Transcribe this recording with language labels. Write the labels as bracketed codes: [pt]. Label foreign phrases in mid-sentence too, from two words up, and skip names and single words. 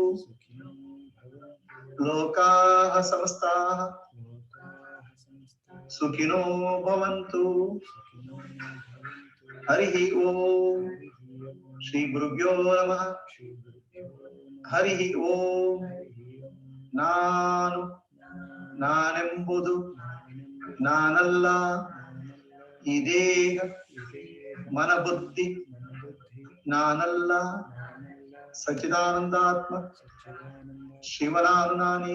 [sa] लोकाः समस्ताः सुखिनो भवन्तु. हरिः ओम. श्री गुरुभ्यो नमः. हरिः ओम. [kn] ನಾನೆಂಬುದು ನಾನಲ್ಲ, ಈ ದೇಹ ಮನಬುದ್ಧಿ ನಾನಲ್ಲ, ಸಚ್ಚಿದಾನಂದಾತ್ಮ ಶಿವನಾನು ನಾನೇ.